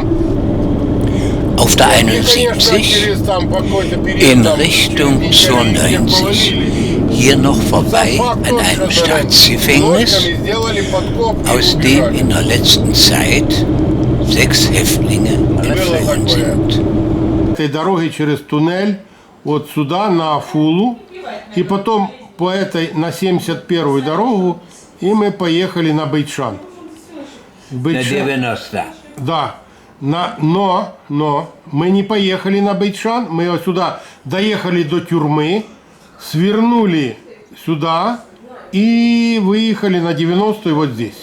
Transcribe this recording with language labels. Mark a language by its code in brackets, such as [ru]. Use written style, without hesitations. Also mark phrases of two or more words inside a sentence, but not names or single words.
[de] Auf der 71 in Richtung zur 90. Hier noch vorbei an einem Staatsgefängnis, aus dem in der letzten Zeit 6 Häftlinge entflohen sind. [ru] Этой дороги через туннель вот сюда на Афулу и потом по этой на 71-ю дорогу и мы поехали на Бейт-Шан. На 90. Да. Но мы не поехали на Бейт-Шан, мы вот сюда доехали до тюрьмы, свернули сюда и выехали на 90-ю вот здесь.